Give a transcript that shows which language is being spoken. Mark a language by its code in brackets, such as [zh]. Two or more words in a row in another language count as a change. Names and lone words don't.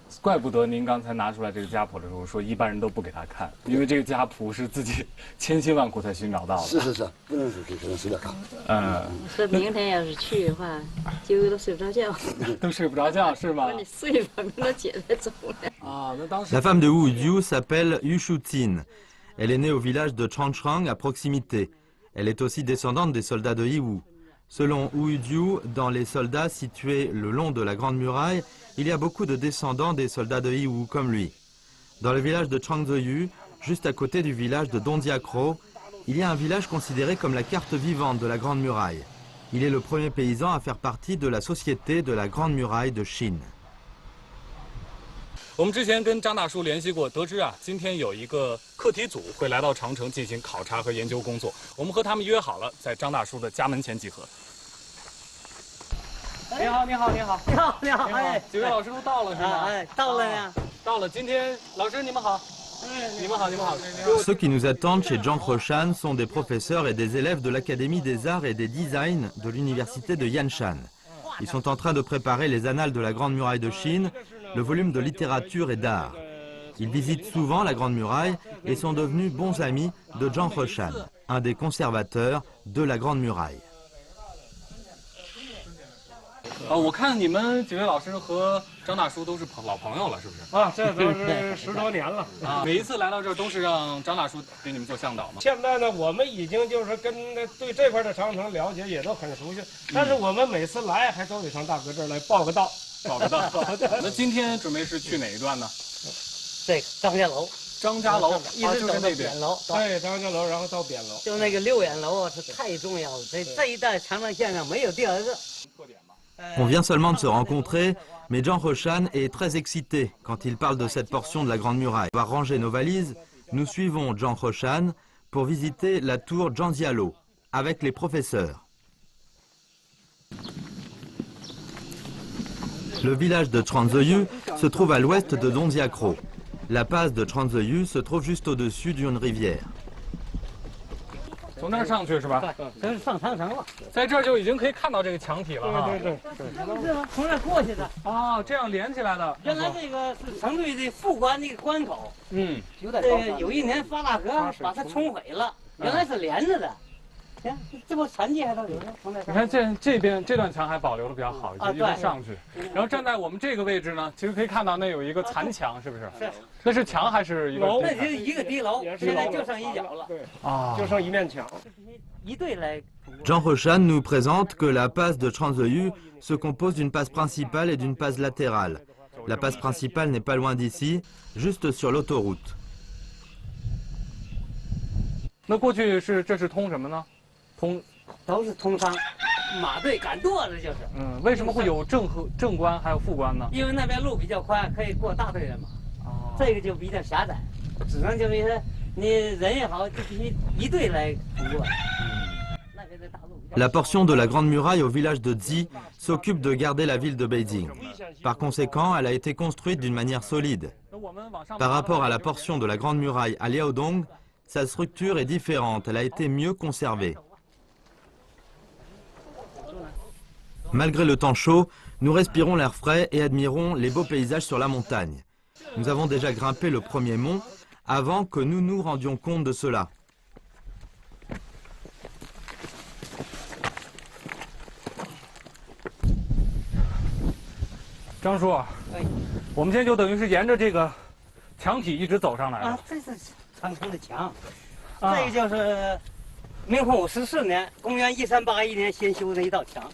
[zh] 怪不得您刚才拿出来这个家谱的时候说一般人都不给他看，因为这个家谱是自己千辛万苦才寻找到的。是，不能是给人随便看。说明天要是去的话，就都睡不着觉。都睡不着觉是吗？你睡吧，明天起来走了。那当时 [fr] La femme de Wu Diu s'appelle Yu Shutin. Elle est née au village de Chanchrang à proximité. Elle est aussi descendante des soldats de Yiwu. Selon Wu Diu, dans les soldats situés le long de la Grande Muraille, il y a beaucoup de descendants des soldats de Yiwu comme lui. Dans le village de Changzheyu, juste à côté du village de Dondiakro, il y a un village considéré comme la carte vivante de la Grande Muraille. Il est le premier paysan à faire partie de la société de la Grande Muraille de Chine. [zh] 我们之前跟张大叔联系过，得知今天有一个课题组会来到长城进行考察和研究工作。我们和他们约好了，在张大叔的家门前集合。你好，你好，你好，你好，你好，哎，几位老师都到了是吗？到了呀，到了。今天老师你们好，你们好，你们好。 [fr] Ceux qui nous attendent chez Zhang Hoshan sont des professeurs et des élèves de l'Académie des Arts et des Designs de l'Université de Yanshan. Ils sont en train de préparer les annales de la Grande Muraille de Chine, le volume de littérature et d'art. Ils visitent souvent la Grande Muraille et sont devenus bons amis de Zhang Hoshan, un des conservateurs de la Grande Muraille. [zh] 我看你们几位老师和张大叔都是老朋友了，是不是？这都是10多年了。每一次来到这儿都是让张大叔给你们做向导吗？现在呢，我们已经就是对这块的长城了解也都很熟悉，但是我们每次来还都得上大哥这儿来报个到。报个到。那今天准备是去哪一段呢？这个张家楼。张家楼一直走到扁楼。对，张家楼，然后到扁楼。就那个6眼楼啊，是太重要了。这一带长城线上没有第二个。 [fr] On vient seulement de se rencontrer, mais Zhang Hoshan est très excité quand il parle de cette portion de la Grande Muraille. On va ranger nos valises, nous suivons Zhang Hoshan pour visiter la tour Zhangjialo avec les professeurs. Le village de Changzheyu se trouve à l'ouest de Dondiakro. La passe de Changzheyu se trouve juste au-dessus d'une rivière. [zh] 从那儿上去是吧？这是上长城了，在这儿就已经可以看到这个墙体了哈。对，从那儿过去的。这样连起来的。原来这个是成都的副关那个关口。有点有一年发大河把它冲毁了，原来是连着的。行，这不残迹还都有呢。你看这边这段墙还保留的比较好，一直上去。然后站在我们这个位置呢，其实可以看到那有一个残墙，是不是？是。这是墙还是一个？那就是一个敌楼，现在就剩一角了。对就剩一面墙。一队来。 [fr] Zhang Hoshan nous présente que la passe de Changzheyu se compose d'une passe principale et d'une passe latérale. La passe principale n'est pas loin d'ici, juste sur l'autoroute. [zh] 那过去这是通什么呢？都是通商，马队赶舵的就是。为什么会有正关还有副关呢？因为那边路比较宽，可以过大队人马。这个就比较狭窄，只能就是说你人也好，就必须一队来通过。 [fr] La portion de la Grande Muraille au village de Zi s'occupe de garder la ville de Beijing. Par conséquent, elle a été construite d'une manière solide. Par rapport à la portion de la Grande Muraille à Liaodong, sa structure est différente, elle a été mieux conservée. Malgré le temps chaud, nous respirons l'air frais et admirons les beaux paysages sur la montagne. Nous avons déjà grimpé le premier mont avant que nous nous rendions compte de cela. [zh] 张叔，我们现在就等于是沿着这个墙体一直走上来了。这是长城的墙，这个就是明洪武14年，公元1381年先修的一道墙。